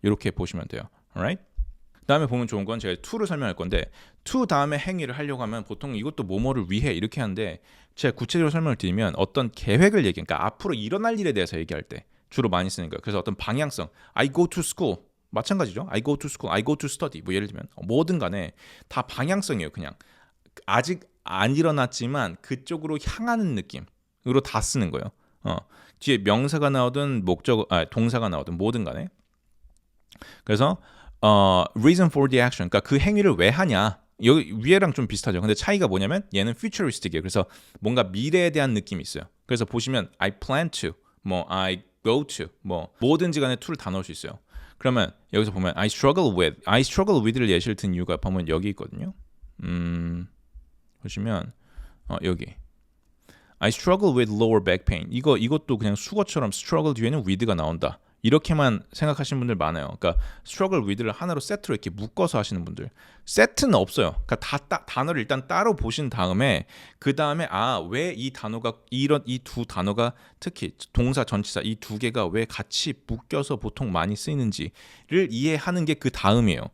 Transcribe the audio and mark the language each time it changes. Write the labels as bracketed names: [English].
[Korean] 이렇게 보시면 돼요. Alright? 다음에 보면 좋은 건 제가 to를 설명할 건데 to 다음에 행위를 하려고 하면 보통 이것도 뭐뭐를 위해 이렇게 하는데 제가 구체적으로 설명을 드리면 어떤 계획을 그러니까 앞으로 일어날 일에 대해서 얘기할 때 주로 많이 쓰는 거예요. 그래서 어떤 방향성 I go to school 마찬가지죠. I go to school, I go to study 뭐 예를 들면 뭐든 간에 다 방향성이에요. 그냥 아직 안 일어났지만 그쪽으로 향하는 느낌으로 다 쓰는 거예요. 뒤에 명사가 나오든 동사가 나오든 뭐든 간에 그래서 reason for the action 그러니까 그 행위를 왜 하냐 여기 위에랑 좀 비슷하죠. 근데 차이가 뭐냐면 얘는 futuristic이에요. 그래서 뭔가 미래에 대한 느낌이 있어요. 그래서 보시면 I plan to 뭐 I go to 뭐 뭐든지 간에 to를 다 넣을 수 있어요. 그러면 여기서 보면 I struggle with 를 예시를 든 이유가 보면 여기 있거든요. [English] 보시면 여기 I struggle with lower back pain. [Korean] 이것도 그냥 수거처럼 struggle 뒤에는 with가 나온다. 이렇게만 생각하시는 분들 많아요. 그러니까 struggle with를 하나로 세트로 이렇게 묶어서 하시는 분들. 세트는 없어요. 그러니까 단어를 일단 따로 보신 다음에 그 다음에 왜 이 단어가 이 두 단어가 특히 동사 전치사 이 두 개가 왜 같이 묶여서 보통 많이 쓰이는지를 이해하는 게 그 다음이에요.